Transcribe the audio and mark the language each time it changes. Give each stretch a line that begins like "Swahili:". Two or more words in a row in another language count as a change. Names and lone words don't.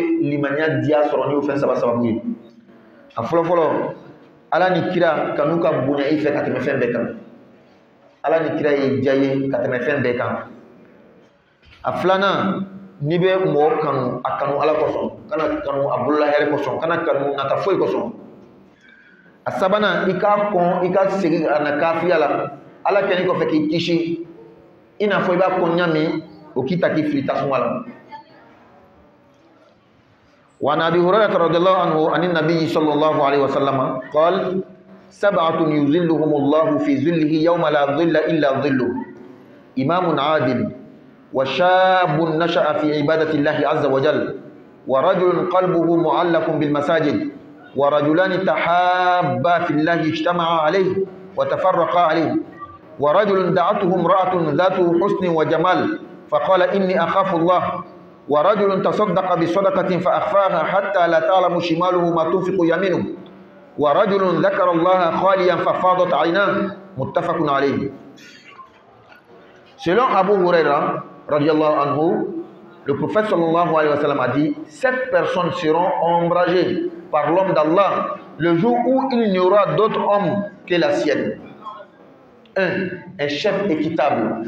Bambara: limaniya diya sɔrɔ n'o fɛn saba sababu ye a fɔlɔfɔlɔ ala ni kira kanu ka bonya i fɛ ka tɛmɛ fɛn bɛɛ kan ala ni kira ye diya ye ka tɛmɛ fɛn bɛɛ kan a filanan n'i bɛ mɔgɔ kanu a kanu ala kosɔn kana kanu a bolola hɛrɛ kosɔn kana kanu nata foyi kosɔn a sabanan i k'a kɔn i ka segin ka na kafiya la ala kɛlen kɔfɛ k'i kisi i n'a fɔ i b'a kɔn ɲa min o k'i ta k'i fili tasuma la
Arabic: وعن أبي هريرة رضي الله عنه عن النبي صلى الله عليه وسلم قال سبعة يظلهم الله في ظله يوم لا ظل إلا ظله إمام عادل وشاب نشأ في عبادة الله عز وجل ورجل قلبه معلق بالمساجد ورجلان تحابا في الله اجتمعا عليه وتفرقا عليه ورجل دعته امرأة ذات حسن وجمال فقال إني أخاف الله ورجل تصدق بصدقة فأخفاها حتى لا تعلم شماله ما تنفق يمينه ورجل ذكر الله خاليا ففاضت عيناه متفق عليه.
French: Selon Abu Huraira
Arabic: رضي الله عنه,
French: le prophète
Arabic: صلى الله عليه وسلم
French: a dit 7 personnes seront ombragées par l'homme d'Allah le jour où il n'y aura d'autre homme que la sienne. 1. Chef équitable.